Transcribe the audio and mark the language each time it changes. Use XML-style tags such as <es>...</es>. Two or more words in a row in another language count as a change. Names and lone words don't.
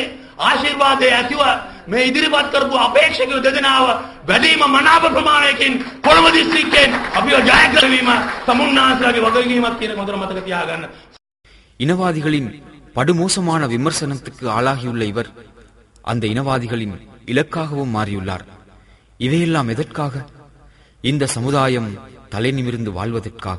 <si>ආශිර්වාදය ඇතිව මේ ඉදිරිපත් කරපු අපේක්ෂකයෝ දෙදෙනාව වැඩිම මනාප ප්‍රමාණයකින් කොළඹ දිස්ත්‍රික්කයෙන් අපිව ජයග්‍රහණය වීම තමුන්නාන්සලගේ වගකීමක් කියන මොදර මතක තියාගන්න.</si> <ta>இனவாதிகளின் படுமோசமான விமர்சனத்துக்கு ஆளாகியுள்ள இவர் அந்த இனவாதிகளின் இலக்காகவும் மாறியுள்ளார். இவையெல்லாம் எதற்காக? இந்த சமுதாயம் தலை நிமிர்ந்து வாழ்வதற்காக.</ta>